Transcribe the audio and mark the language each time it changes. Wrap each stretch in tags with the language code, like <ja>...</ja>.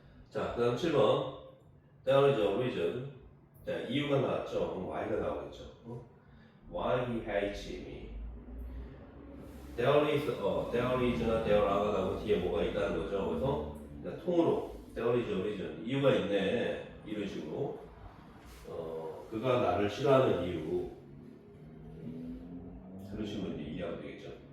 <ko>자, 그 다음 7번</ko> <en>there is a reason.</en> <ko>자, 이유가 나왔죠? 그럼 why가 나오겠죠?</ko> <en>Why he hates me. There is나 there are가</en> <ko>나오고 뒤에 뭐가 있다는 거죠. 그래서 그냥 통으로</ko> <en>there is a reason.</en> <ko>이유가 있네. 이런 식으로 그가 나를 싫어하는 이유 그런 식으로 이제 이해하면 되겠죠.</ko>